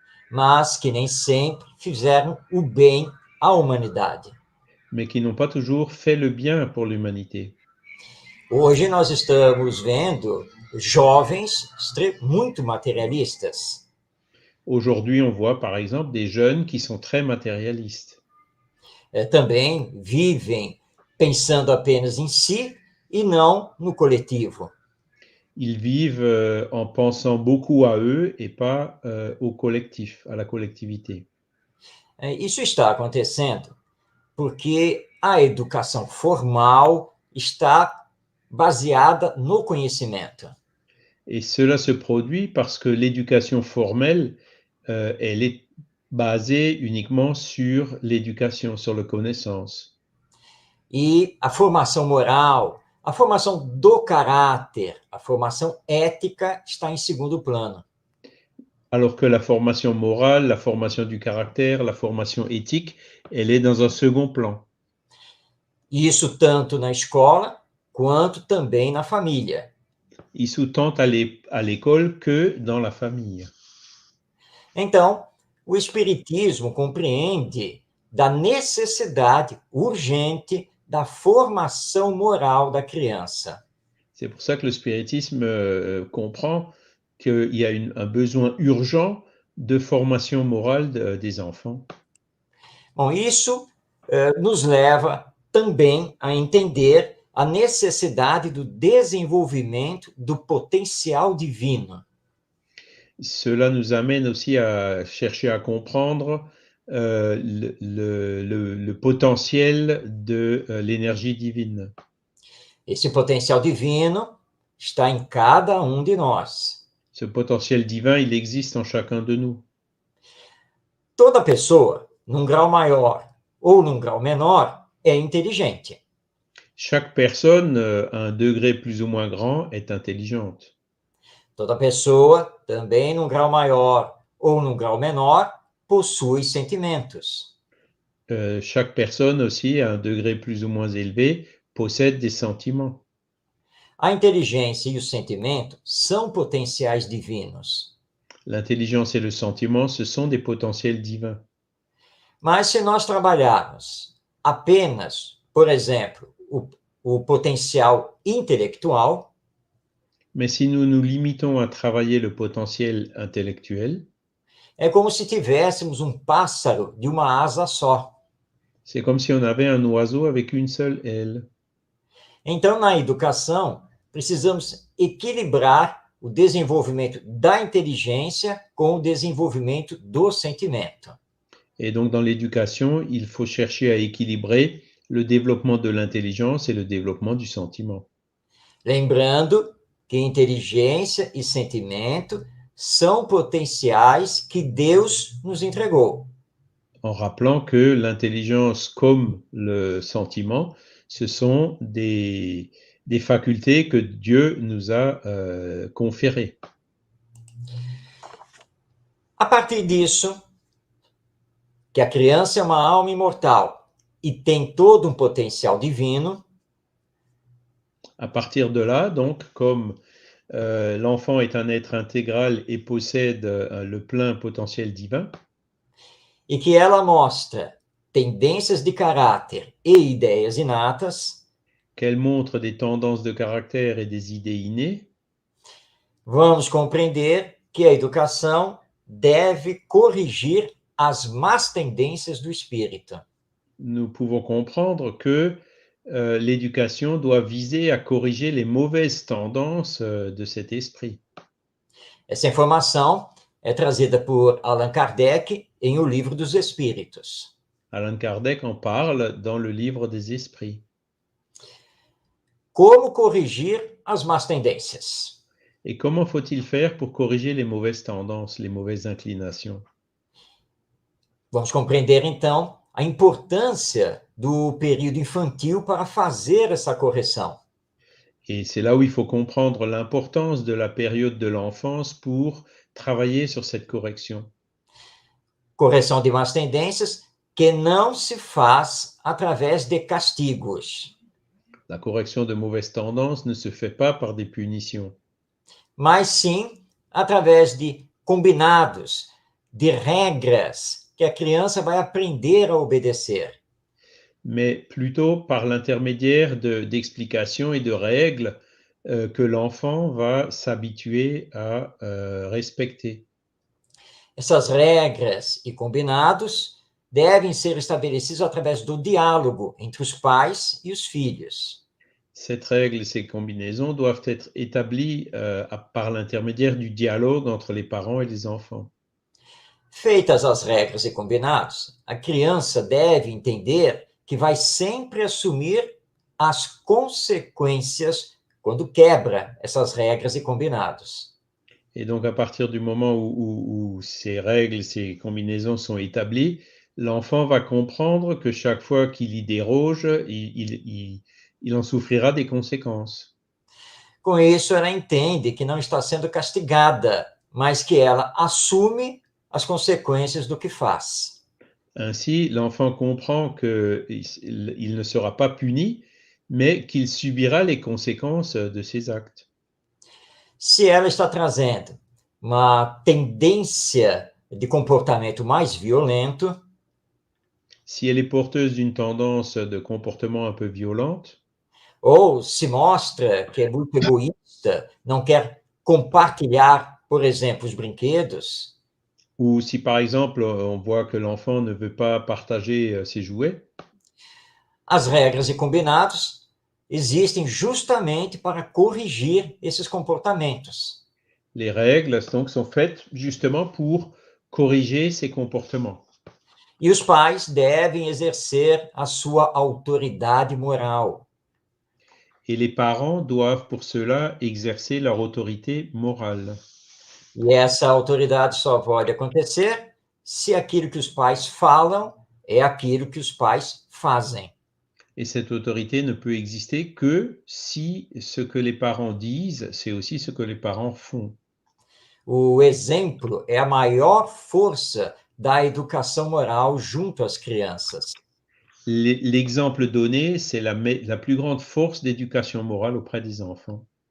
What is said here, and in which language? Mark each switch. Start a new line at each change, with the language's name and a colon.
Portuguese: Mas que nem sempre fizeram o bem à humanidade.
French: mais qui n'ont pas toujours fait le bien pour l'humanité.
Portuguese: Hoje nós estamos vendo jovens muito materialistas.
French: Aujourd'hui, on voit par exemple des jeunes qui sont très matérialistes.
Portuguese: Também vivem pensando apenas em si e não no coletivo.
French: Ils vivent en pensant beaucoup à eux et pas au collectif, à la collectivité.
Portuguese: Isso está acontecendo porque a educação formal está baseada no conhecimento.
French: Et cela se produit parce que l'éducation formelle, elle est basée uniquement sur l'éducation, sur la connaissance.
Portuguese: E a formação moral, a formação do caráter, a formação ética está em segundo plano.
French: Alors que la formation morale, la formation du caractère, la formation éthique, elle est dans un second plan.
Portuguese: Isso tanto na escola quanto também na família. Isso
French: tant à l'école que dans la famille.
Portuguese: Então, o Espiritismo compreende da necessidade urgente da formação moral da criança.
French: C'est pour ça que le spiritisme comprend qu'il y a un besoin urgent de formation morale des enfants.
Portuguese: Bom, isso nos leva também a entender a necessidade do desenvolvimento do potencial divino.
French: Cela nous amène aussi à chercher à comprendre le potentiel de l'énergie divine.
Portuguese: Esse potencial divino está em cada de nós.
French: Ce potentiel divin, il existe en chacun de nous.
Portuguese: Toda pessoa, num grau maior ou num grau menor, é inteligente.
French: Chaque personne, à un degré plus ou moins grand, est intelligente.
Portuguese: Toda pessoa, também num grau maior ou num grau menor, possui sentimentos.
French: Chaque personne aussi, à un degré plus ou moins élevé, possède des sentiments.
Portuguese: A inteligência e o sentimento são potenciais divinos.
French: L'intelligence et le sentiment, ce sont des potentiels divins.
Portuguese: Mas se nós trabalharmos apenas, por exemplo, o potencial intelectual,
French: Mais si nous nous limitons à travailler le potentiel intellectuel,
Portuguese: é como se tivéssemos pássaro de uma asa só.
French: c'est comme si on avait un oiseau avec une seule aile.
Portuguese: Então, na educação, precisamos equilibrar o desenvolvimento da inteligência com o desenvolvimento do sentimento.
French: Et donc, dans l'éducation, il faut chercher à équilibrer le développement de l'intelligence et le développement du sentiment.
Portuguese: Lembrando que inteligência e sentimento são potenciais que Deus nos entregou.
French: En rappelant que l'intelligence comme le sentiment, ce sont des facultés que Dieu nous a conférées.
Portuguese: A partir disso, que a criança é uma alma imortal e tem todo potencial divino.
French: À partir de là, donc, comme l'enfant est un être intégral et possède le plein potentiel divin,
Portuguese: E que ela mostra tendências de caráter e ideias inatas,
French: qu'elle montre des tendances de caractère et des idées innées,
Portuguese: vamos compreender que a educação deve corrigir as más tendências do espírito.
French: nous pouvons comprendre que l'éducation doit viser à corriger les mauvaises tendances de cet esprit.
Portuguese: Essa informação é trazida por Allan Kardec em O Livro dos Espíritos.
French: Allan Kardec en parle dans le livre des esprits.
Portuguese: Como corrigir as más tendências?
French: Et comment faut-il faire pour corriger les mauvaises tendances, les mauvaises inclinations?
Portuguese: Vamos compreender, então, a importância do período infantil para fazer essa correção.
French: Et c'est là où il faut comprendre l'importance de la période de l'enfance pour travailler sur cette correction.
Portuguese: Correção de más tendências que não se faz através de castigos,
French: La correction de mauvaises tendances ne se fait pas par des punitions,
Portuguese: mas sim através de combinados, de regras que a criança vai aprender a obedecer.
French: mais plutôt par l'intermédiaire d'explications et de règles que l'enfant va s'habituer à respecter.
Portuguese: Essas regras e combinados devem ser estabelecidos através do diálogo entre os pais e os filhos.
French: Cette règle et ces combinaisons doivent être établies par l'intermédiaire du dialogue entre les parents et les enfants.
Portuguese: Feitas as regras e combinados, a criança deve entender que vai sempre assumir as consequências quando quebra essas regras e combinados.
French: Et donc, à partir du moment où ces règles, ces combinaisons sont établies, l'enfant va comprendre que chaque fois qu'il y déroge, il en souffrira des conséquences.
Portuguese: Com isso, ela entende que não está sendo castigada, mas que ela assume as consequências do que faz.
French: Ainsi, l'enfant comprend qu'il ne sera pas puni, mais qu'il subira les conséquences de ses actes.
Portuguese: Se ela está trazendo uma tendência de comportamento mais violento,
French: si elle est porteuse d'une tendance de comportement un peu violente,
Portuguese: ou se mostra que é muito egoísta, não quer compartilhar, por exemplo, os brinquedos,
French: Ou si par exemple on voit que l'enfant ne veut pas partager ses jouets,
Portuguese: As regras e combinados existem justamente para corrigir esses comportamentos.
French: les règles donc sont faites justement pour corriger ces comportements.
Portuguese: E os pais devem exercer a sua autoridade moral.
French: Et les parents doivent pour cela exercer leur autorité morale.
Portuguese: E essa autoridade só pode acontecer se aquilo que os pais falam é aquilo que os pais fazem.
French: Et cette autorité ne peut exister que si ce que les parents disent, c'est aussi ce que les parents font.
Portuguese: O exemplo é a maior força da educação moral junto às crianças.
French: L'exemple donné, c'est la plus grande force d'éducation morale auprès des enfants.